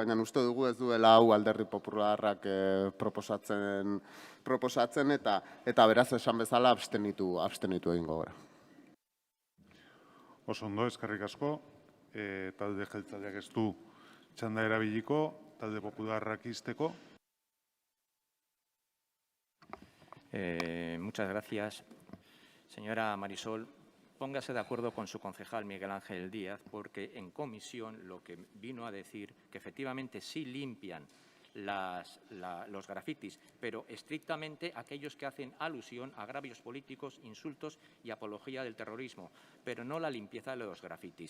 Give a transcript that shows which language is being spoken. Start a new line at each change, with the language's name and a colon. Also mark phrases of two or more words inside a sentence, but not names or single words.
Basque: Baina uste dugu ez duela hau Alderdi Popularrak proposatzen eta beraz esan bezala abstenitu egingo gara. Oso ondo, eskerrik asko. Talde jeltzaleak ez du txanda erabiliko, talde popularrak izteko.
Spanish: Muchas gracias. Señora Marisol, póngase de acuerdo con su concejal Miguel Ángel Díaz, porque en comisión lo que vino a decir que efectivamente sí limpian los grafitis, pero estrictamente aquellos que hacen alusión a agravios políticos, insultos y apología del terrorismo, pero no la limpieza de los grafitis.